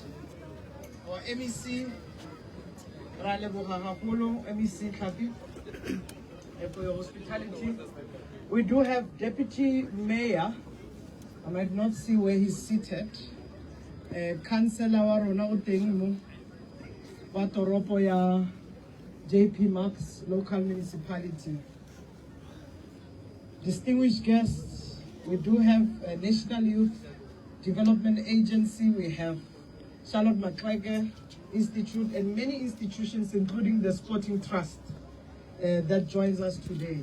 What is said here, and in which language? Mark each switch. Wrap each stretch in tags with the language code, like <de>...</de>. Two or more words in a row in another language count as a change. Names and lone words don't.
<en>Our MEC Ralebuha Hapulu, MEC Kapi, for your hospitality. We do have Deputy Mayor, I might not see where he's seated, Councillor</en> <tn>wa rona o teng mo wa toropo ya</tn> <en>JP Max local municipality. Distinguished guests, we do have a National Youth Development Agency, we have Charlotte Maxwell Institute, and many institutions, including the Sporting Trust that joins us today.</en>